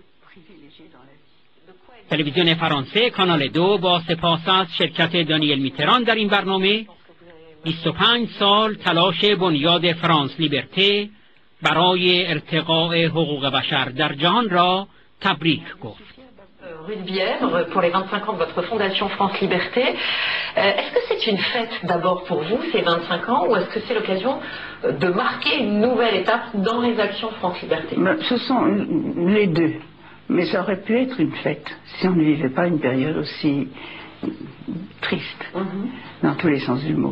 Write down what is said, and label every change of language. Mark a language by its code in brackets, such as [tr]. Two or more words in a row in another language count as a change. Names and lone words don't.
[fa] تلویزیون فرانسه کانال 2 با سپاس از شرکت دانیل میتران در این برنامه 25 سال تلاش بنیاد فرانس لیبرته برای ارتقاء حقوق بشر در جهان را تبریک گفت. [fr] Rue de Bièvre, pour les 25 ans de votre fondation France Liberté. Est-ce que c'est une fête d'abord pour vous, ces 25 ans, ou est-ce que c'est l'occasion de marquer une nouvelle étape dans les actions France Liberté? Ce sont les deux. Mais ça aurait pu être une fête si on ne vivait pas une période aussi triste, dans tous les sens du mot.